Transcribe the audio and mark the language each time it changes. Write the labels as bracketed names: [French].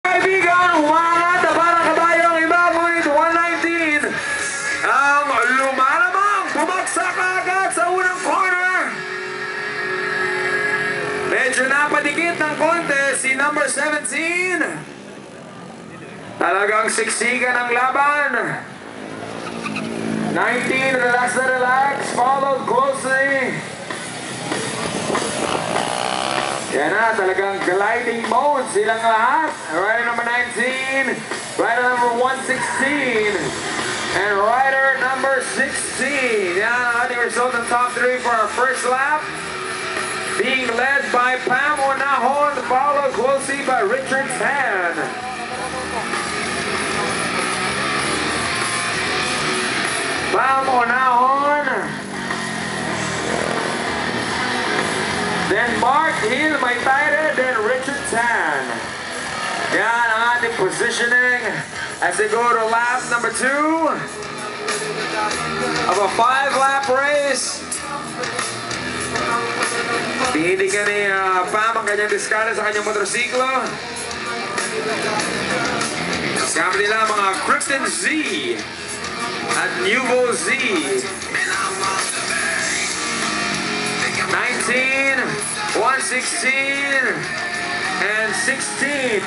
[Filipino] umangat na parang kabayo ang iba, ngunit 119 ang lumalamang, bumagsak agad sa unang corner. Medyo napadikit ng konti si number 17. Talagang siksikan ang laban. [English] 19, relax na relax, followed closely. [Filipino] Yan na, talagang gliding mode silang lahat. [English] Rider number 19, rider number 116, and rider number 16. [Filipino] Yan ang ating [English] result ng top 3 for our first lap. Being led by Pam Onahon, followed closely by Richard Tan. Pam Onahon. Then Mark Hill, may tighter, then Richard Tan. [Filipino] Yan ang ating positioning [English] as they go to lap number 2 of a 5-lap race. [Filipino] Tinitingnan ni Pam ang kanyang diskarte sa kanyang motorsiklo. Kasama nila mga Krypton Z at Nuvo Z. [English] 19, 116, and 16.